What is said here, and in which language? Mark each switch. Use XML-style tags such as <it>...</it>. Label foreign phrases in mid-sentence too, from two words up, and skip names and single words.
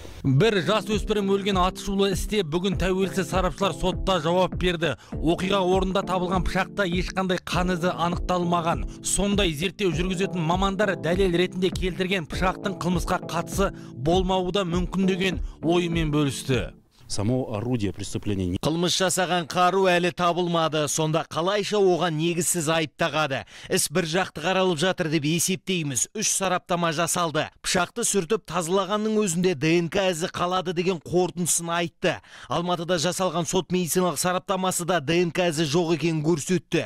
<kk>Бір жас өспірім өлген атышулы істе бүгін тәуелсіз сарапшылар сотта жауап берді. Оқиға орнында табылған пышақта ешқандай қан ізі анықталмаған. Сондай зерттеу жүргізетін мамандар дәлел ретінде келтірген пышақтың қылмысқа қатысы болмауы да мүмкін деген ойымен бөлісті.</kk> <ru>Само орудие преступления.</ru> <kk>Қылмыс жасаған қару әлі табылмады. Сонда қалайша оған негізсіз айып тағады. Іс бір жақты қаралып жатыр деп есептейміз. 3 сараптама жасалды. Пышақты сүртіп тазалағанның өзінде ДНК ізі қалады деген қорытындысын айтты. Алматыда жасалған сот медициналық сараптамасы да ДНК ізі жоқ екенін көрсетті.</kk>